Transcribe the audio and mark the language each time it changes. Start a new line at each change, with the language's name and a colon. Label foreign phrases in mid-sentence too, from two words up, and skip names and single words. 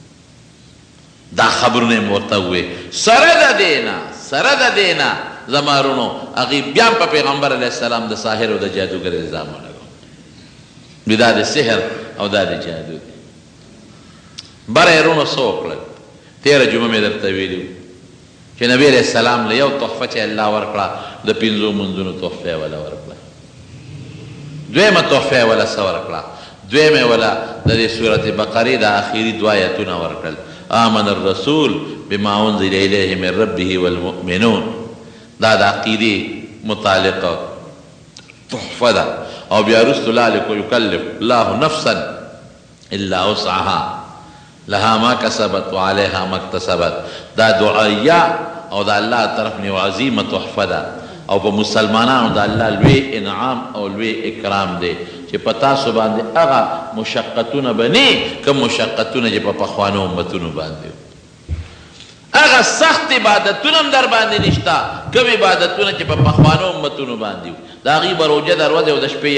Pashto: دا خبرونه یې ورته ووې سره د دې نه زما رونو هغې بیا هم په پیغمبر
Arabic: علیه السلام
Pashto: د ساحر او د جادوګر الزام ولګو وی دا د سحر او دا د جادو دی بره یې رونو څه وکړل تېره جمعه مې درته ویلي چې نبي علیه السلام له یو تحفه چې الله ورکړه د 5 منځونو تحفه یې وله ورکړه دویمه تحفه یې وله څه ورکړه دویمه یې وله د دې سورت بقرې د آخري 2 آیتونه ورکړل
Arabic: آمن الرسول بما انزل الیه من ربه والمؤمنون
Pashto: دا د عقیدې متعلقه تحفه ده او بیا وروسته
Arabic: لا یکلف الله نفسا الا وسعها لها ما کسبت وعلیها ما اکتسبت
Pashto: دا دعایه او د الله طرف نه عظیمه تحفه ده او په مسلمانانو د الله لوی انعام او لوی اکرام دی چې په تاسو باندې هغه مشقتونه به نه کوم مشقتونه چې په پخوانو امتونو باندې هغه سخت عبادتونه هم در باندې نشته کوم عبادتونه چې په پخوانو امتونو باندې وو د هغې به روژه د ورځې او د شپې